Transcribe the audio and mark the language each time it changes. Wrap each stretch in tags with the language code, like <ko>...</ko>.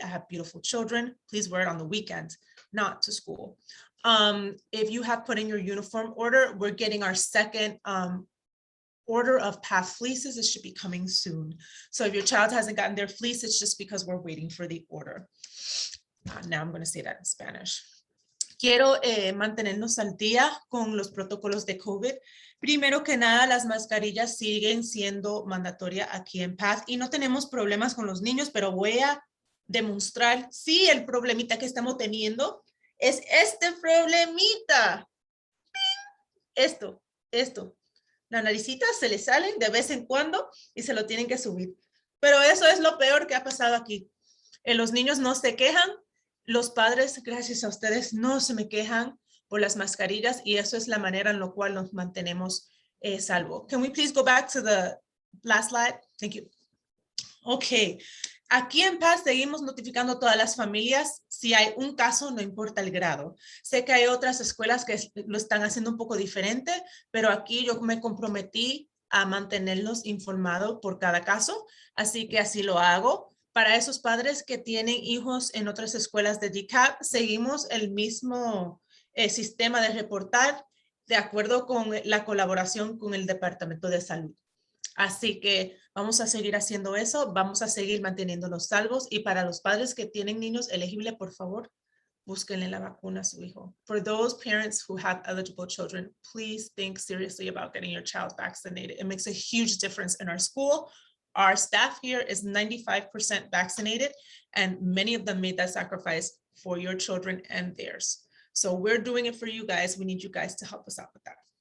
<en>I have beautiful children. Please wear it on the weekend, not to school. If you have put in your uniform order, we're getting our second order of PATH fleeces. It should be coming soon. So if your child hasn't gotten their fleece, it's just because we're waiting for the order. Now I'm going to say that in Spanish.</en> <es>Quiero mantenernos al día con los protocolos de COVID. Primero que nada, las mascarillas siguen siendo mandatorias aquí en PATH y no tenemos problemas con los niños, pero voy a demostrar, sí, el problemita que estamos teniendo es este problemita. Esto. La naricita se le salen de vez en cuando y se lo tienen que subir. Pero eso es lo peor que ha pasado aquí. Los niños no se quejan. Los padres, gracias a ustedes, no se me quejan por las mascarillas y eso es la manera en la cual nos mantenemos salvo.</es> <en>Can we please go back to the last slide? Thank you. Okay.</en> <es>Aquí en PATH seguimos notificando a todas las familias. Si hay un caso, no importa el grado. Sé que hay otras escuelas que lo están haciendo un poco diferente, pero aquí yo me comprometí a mantenerlos informados por cada caso, así que así lo hago. Para esos padres que tienen hijos en otras escuelas de DCAP, seguimos el mismo sistema de reportar de acuerdo con la colaboración con el Departamento de Salud. Así que vamos a seguir haciendo eso, vamos a seguir manteniéndolos salvos y para los padres que tienen niños elegibles, por favor, búsquenle la vacuna a su hijo.</es> <en>For those parents who have eligible children, please think seriously about getting your child vaccinated. It makes a huge difference in our school. Our staff here is 95% vaccinated, and many of them made that sacrifice for your children and theirs. So we're doing it for you guys. We need you guys to help us out with that.</en>